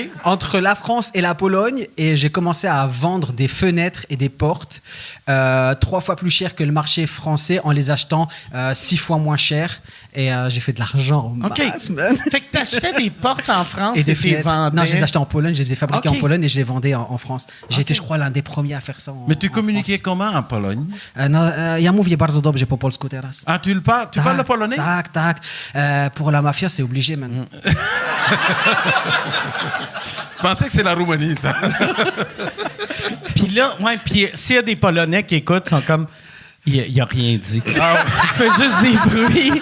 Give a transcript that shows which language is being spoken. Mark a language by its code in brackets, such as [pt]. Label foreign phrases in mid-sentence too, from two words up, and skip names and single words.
[fr] entre la France et la Pologne, et j'ai commencé à vendre des fenêtres et des portes 3 fois plus cher que le marché français en les achetant 6 fois moins cher. Et j'ai fait de l'argent au OK. max, man. Fait que t'achetais des portes en France Et des tu les fenêtres. vendais. Non, je les achetais en Pologne, je les ai fabriqués OK. en Pologne et je les vendais en France. J'ai été, je crois, l'un des premiers à faire ça Mais tu en communiquais comment en Pologne? France. [pl] Ja mówię bardzo dobrze po polsku teraz. [fr] Ah, tu parles le polonais? Tak. Pour la mafia, c'est obligé, man. Je pensais que c'est la Roumanie, ça. Puis là, ouais, puis s'il y a des Polonais qui écoutent, ils sont comme... Il a rien dit. Il fait juste des bruits.